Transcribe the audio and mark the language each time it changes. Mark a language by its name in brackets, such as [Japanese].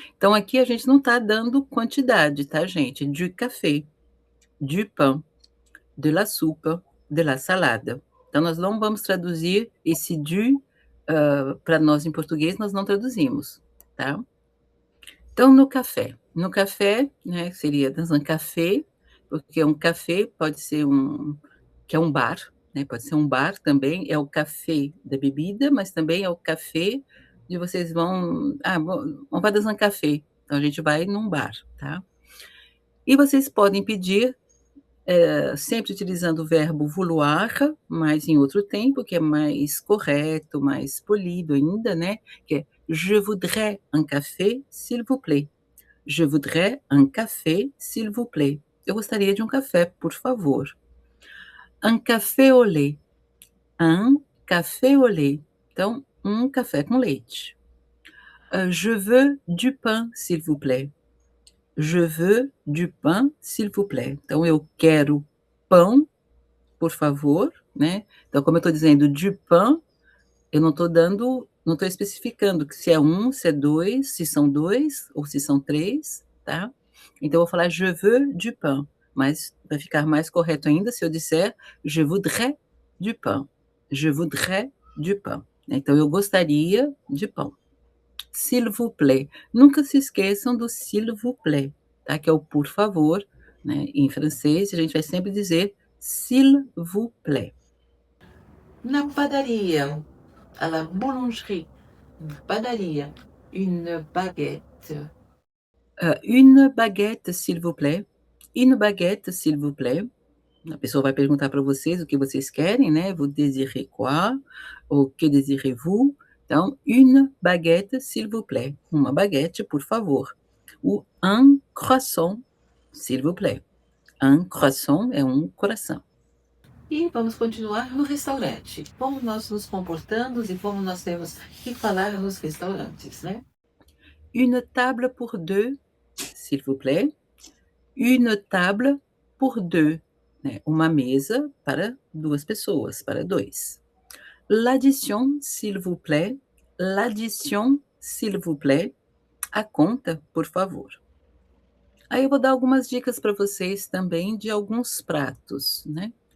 [Portuguese] Então, aqui a gente não está dando quantidade, tá, gente? [French] Du café, du pain, de la soupe, de la salada. [Portuguese] Então, nós não vamos traduzir esse du, para nós em português, nós não traduzimos, tá? Então, no café, né, seria [French] dans un café, [Portuguese] porque um café pode ser que é um bar, né, pode ser um bar também, é o café da bebida, mas também é o café de vocês vão, vamos para dans un café, então a gente vai num bar, tá? E vocês podem pedir, sempre utilizando o verbo vouloir, mas em outro tempo, que é mais correto, mais polido ainda, né, que é [French] je voudrais un café, s'il vous plaît. Je voudrais un café, s'il vous plaît. [Portuguese] Eu gostaria de um café, por favor. [French] Un café au lait. Un café au lait. [Portuguese] Então, um café com leite. [French] Je veux du pain, s'il vous plaît. Je veux du pain, s'il vous plaît. [Portuguese] Então, eu quero pão, por favor, né? Então, como eu estou dizendo [French] du pain, [Portuguese] eu não estou especificando que se é um, se é dois, se são dois ou se são três, tá? Então, eu vou falar [French] je veux du pain, [Portuguese] mas vai ficar mais correto ainda se eu disser [French] je voudrais du pain. Je voudrais du pain. [Portuguese] Então, eu gostaria de pão. [French] S'il vous plaît. [Portuguese] Nunca se esqueçam do [French] s'il vous plaît, [Portuguese] tá? Que é o por favor, né? Em francês, a gente vai sempre dizer [French] s'il vous plaît. [Portuguese] Na padaria, [French] à la boulangerie, [Portuguese] padaria, [French] une baguette. Une baguette, s'il vous plaît. Une baguette, s'il vous plaît. [Portuguese] A pessoa vai perguntar para vocês o que vocês querem, né? [French] Vous désirez quoi? Ou que désirez-vous? [Portuguese] Então, [French] une baguette, s'il vous plaît. [Portuguese] Uma baguete, por favor. [French] O un croissant, s'il vous plaît. Un croissant [Portuguese] é um coração. E vamos continuar no restaurante. Como nós nos comportamos e como nós temos que falar nos restaurantes, né? [French] Une table pour deux, s'il vous plaît. Une table pour deux, né? [Portuguese] Uma mesa para duas pessoas, para dois. [French] L'addition, s'il vous plaît. L'addition, s'il vous plaît. [Portuguese] A conta, por favor. Aí eu vou dar algumas dicas para vocês também de alguns pratos, né?